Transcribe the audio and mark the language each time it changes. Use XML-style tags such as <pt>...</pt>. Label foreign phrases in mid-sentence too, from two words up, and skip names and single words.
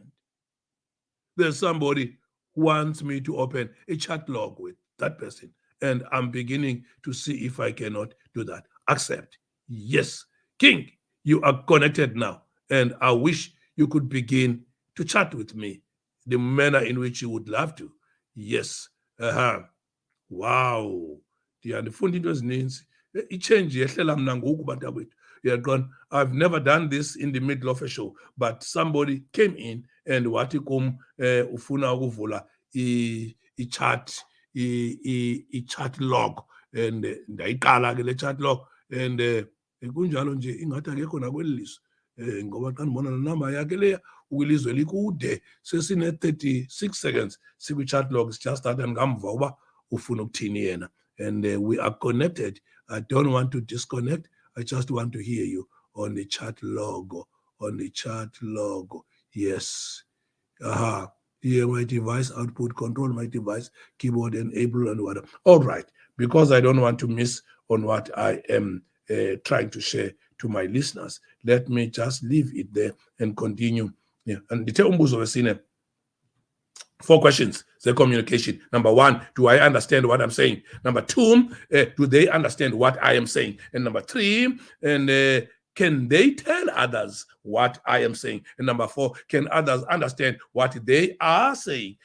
<en>There's somebody who wants me to open a chat log with that person, and I'm beginning to see if I cannot do that. Accept. Yes. King, you are connected now, and I wish you could begin to chat with me the manner in which you would love to. Yes. Wow.</en> <xh>Ndiyandifunda into ezininzi. I-change yehlela mna ngoku bantakwethu.</xh> <en>I've never done this in the middle of a show, but somebody came in and</en> <xh>wathi kum ufuna ukuvula i-</xh> <en>chat log,</en> <xh>and ndayiqala ke le chat log, and kunjalo nje ingathi akekho nakweli lizwe ngoba xa ndibona nenamba yakhe leya ukwilizwe likude sesine-36 seconds sikwi-chat log sijastata ngamva uba ufuna ukuthini yena,</xh> <en>and we are connected. I don't want to disconnect. I just want to hear you on the chat logo. Yes. Here, my device output, control my device, keyboard enable, and whatever. All right. Because I don't want to miss on what I am trying to share to my listeners, let me just leave it there and continue. Yeah. And the</en> <xh>umbuzo wesine.</xh> <en>4 questions, the communication. Number 1, do I understand what I'm saying? Number 2, do they understand what I am saying? And number 3, and can they tell others what I am saying? And number 4, can others understand what they are saying?</en>